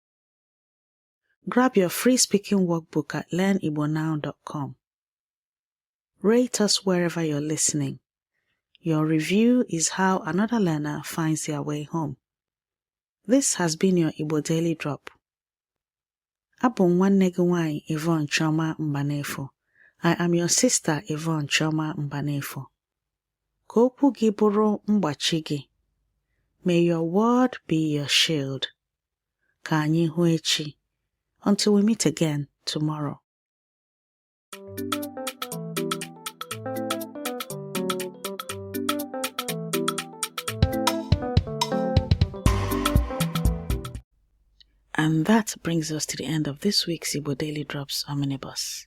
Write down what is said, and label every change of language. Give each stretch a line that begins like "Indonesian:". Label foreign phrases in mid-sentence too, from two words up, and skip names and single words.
English: Grab your free speaking workbook at learnibonow.com. Rate us wherever you're listening. Your review is how another learner finds their way home. This has been your Igbo Daily Drop.
Igbo: Abụ m nwanne gị nwanyị Yvonne Chioma Mbanefo.
English: I am your sister Yvonne Chioma Mbanefo.
Igbo: Ka okwu gị bụrụ mgbachi gị.
English: May your word be your shield.
Igbo: Ka anyị hụ echi.
English: Until we meet again tomorrow. And that brings us to the end of this week's Igbo Daily Drops Omnibus.